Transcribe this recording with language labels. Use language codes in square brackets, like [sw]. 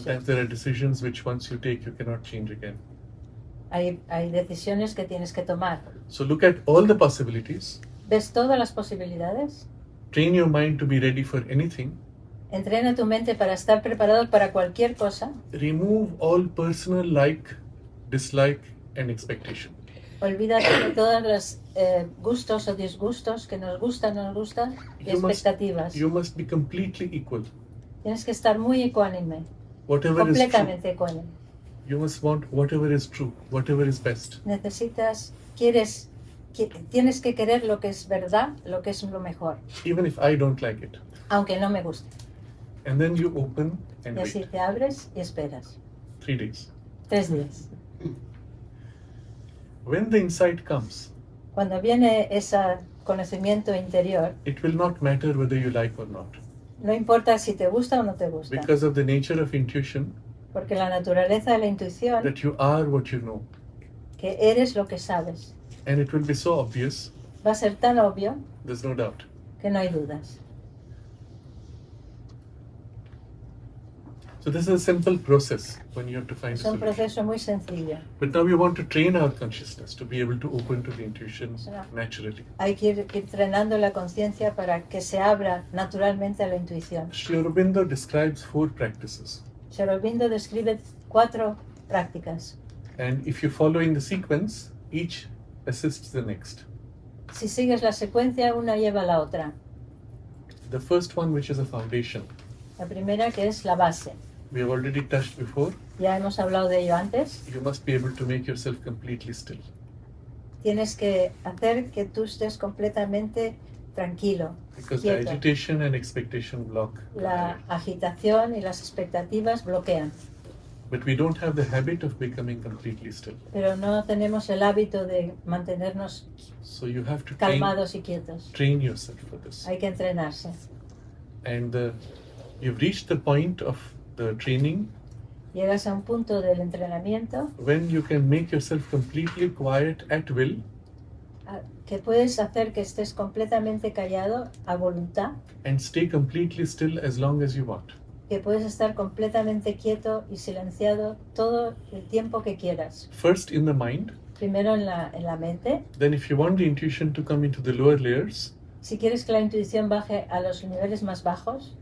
[en] sometimes there are decisions which once you take you cannot change again. [es] Hay decisiones que tienes que tomar. [en] So look at all the possibilities, [es] ¿Ves todas las posibilidades? [en] train your mind to be ready for anything, [es] Entrena tu mente para estar preparado para cualquier cosa. [en] remove all personal like, dislike, and expectation. [es] Olvídate de todos los gustos o disgustos que nos gustan, no nos gustan y [en] You must- [es] expectativas. [en] You must be completely equal. [es] Tienes que estar muy ecuánime, [en] Whatever is true, [es] completamente ecuánime. [en] you must want whatever is true, whatever is best. [es] Tienes que querer lo que es verdad, lo que es lo mejor, [en] Even if I don't like it. [es] aunque no me guste. [en] And then you open and [es] Y así [en] wait. [es] te abres y esperas. [en] 3 days. [es] 3 días. [en] When the insight comes, [es] Cuando viene esa conocimiento interior, [en] it will not matter whether you like or not. [es] no importa si te gusta o no te gusta, [en] Because of the nature of intuition, [es] porque la naturaleza de la intuición, [en] that you are what you know. [es] que eres lo que sabes, [en] And it will be so obvious, [es] va a ser tan obvio [en] there's no doubt. [es] que no hay dudas. [en] So this is a simple process when you have to find a [es] Es un [en] solution. [es] proceso muy sencillo. [en] But now we want to train our consciousness to be able to open to the intuition naturally. [es] Hay que ir entrenando la conciencia para que se abra naturalmente a la intuición. [en] Sri Aurobindo describes 4 practices. [es] Sri Aurobindo describe 4 prácticas. [en] And if you follow in the sequence, each assists the next. [es] Si sigues la secuencia, una lleva a la otra. [en] The first one, which is a foundation, [es] La primera, que es la base. [en] we have already touched before. [es] Ya hemos hablado de ello antes. [en] You must be able to make yourself completely still. [es] Tienes que hacer que tú estés completamente tranquilo, [en] Because the [es] quieto. [en] agitation and expectation block. [es] La agitación y las expectativas bloquean. [en] But we don't have the habit of becoming completely still. [es] Pero no tenemos el hábito de mantenernos [en] So you have to [es] calmados y quietos. [en] train yourself for this. [es] Hay que entrenarse. [en] And you've reached the point of the training [es] Llegas a un punto del entrenamiento [en] when you can make yourself completely quiet at will [es] que puedes hacer que estés completamente callado a voluntad, [en] and stay completely still as long as you want. [es] que puedes estar completamente quieto y silenciado todo el tiempo que quieras. [en] First in the mind, [es] Primero en la mente. [en] then if you want the intuition to come into the lower layers, [es] Si quieres que la intuición baje a los niveles más bajos,